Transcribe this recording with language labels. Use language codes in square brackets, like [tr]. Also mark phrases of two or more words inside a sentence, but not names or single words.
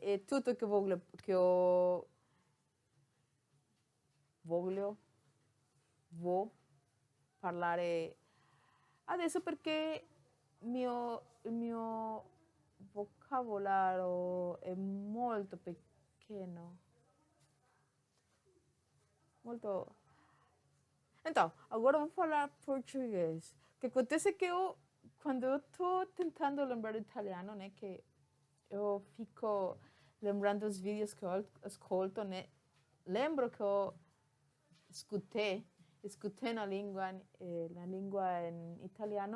[it] È tutto che voglio parlare adesso perché il mio vocabolario è molto pequeno. Molto. [pt] Então, agora vou falar português. O que acontece é que quando eu estou tentando lembrar italiano, né, que eu fico lembrando os vídeos que eu ascolto, né, lembro que eu escutei na língua em italiano.